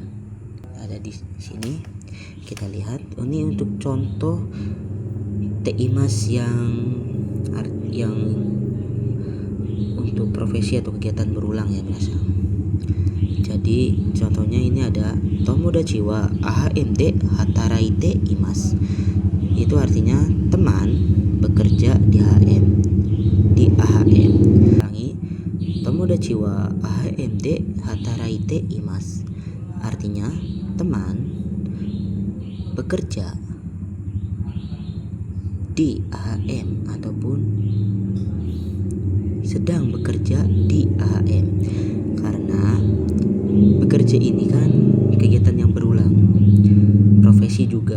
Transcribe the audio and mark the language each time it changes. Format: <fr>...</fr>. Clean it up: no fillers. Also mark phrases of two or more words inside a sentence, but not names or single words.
<id>Ada di sini. Kita lihat. Ini untuk contoh</id> <ja>ています</ja> <id>yang untuk profesi atau kegiatan berulang ya minasang. Jadi contohnya ini ada</id> <ja>友達は AHMD 働いています.</ja> <id>Itu artinya teman bekerja di AHM. Ulangi.</id> <ja>友達は AHMD 働いています.</ja> <id>Artinya teman bekerja di AHM. sedang bekerja di AHM. Karena bekerja ini kan kegiatan yang berulang, profesi juga.</id>